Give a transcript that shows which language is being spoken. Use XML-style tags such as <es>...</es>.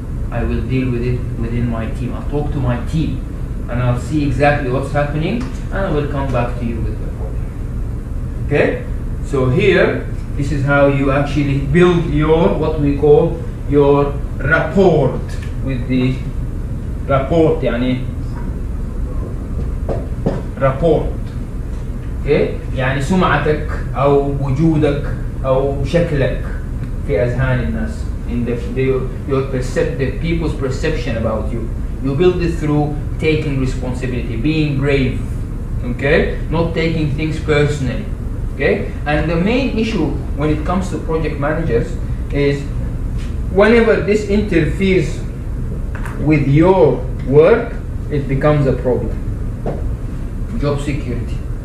<en>I will deal with it within my team. I'll talk to my team, and I'll see exactly what's happening, and I will come back to you with the problem. Okay? So here, this is how you actually build your, what we call, your rapport with the rapport, يعني rapport. Okay?</en> <ar>يعني سمعتك أو وجودك أو شكلك في أذهان الناس,</ar> <en>in the people's perception about you. You build it through taking responsibility, being brave, okay? Not taking things personally, okay? And the main issue when it comes to project managers is whenever this interferes with your work, it becomes a problem. Job security.</en>